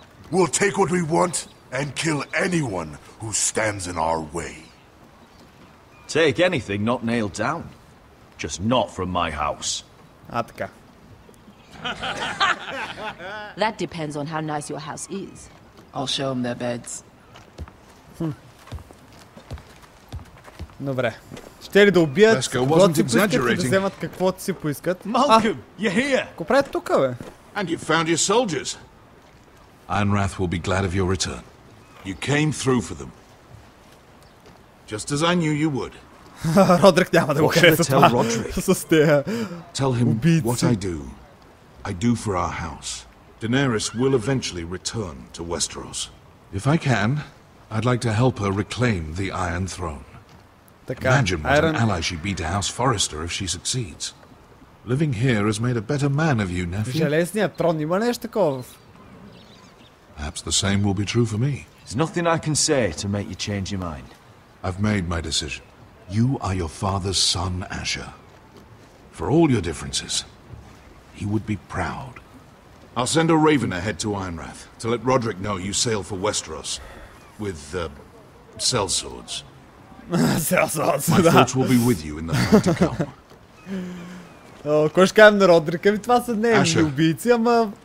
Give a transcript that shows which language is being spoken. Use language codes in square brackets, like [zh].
[en] We'll take what we want and kill anyone who stands in our way. Take anything not nailed down. Just not from my house. [bg] Така. [en] That depends on how nice your house is. I'll show them their beds. [bg] Добре. Ще ли да убият, когато си поискат и да вземат каквото си поискат? [en] Malcolm, you're here. [bg] Какво правят тук, бе? [en] And you found your soldiers. Ironrath will be glad of your return. You came through for them. Just as I knew you would. [bg] Родрик няма да го хареса това. С тея [en] Tell him what I do. I do for our house. Daenerys will eventually return to Westeros. If I can, I'd like to help her reclaim the Iron Throne. Imagine what an ally she'd be to House Forrester if she succeeds. Living here has made a better man of you, nephew. [bg] Железният трон, има нещо такова? [en] Perhaps the same will be true for me. There's nothing I can say to make you change your mind. I've made my decision. You are your father's son, Asher. For all your differences, he would be proud. I'll send a raven ahead to Ironrath to let Roderick know you sail for Westeros with, sellswords. Sellswords, My thoughts will be with you in the night to come. [bg] Кой ще кажем на Родрика? Това са неемни убийци, ама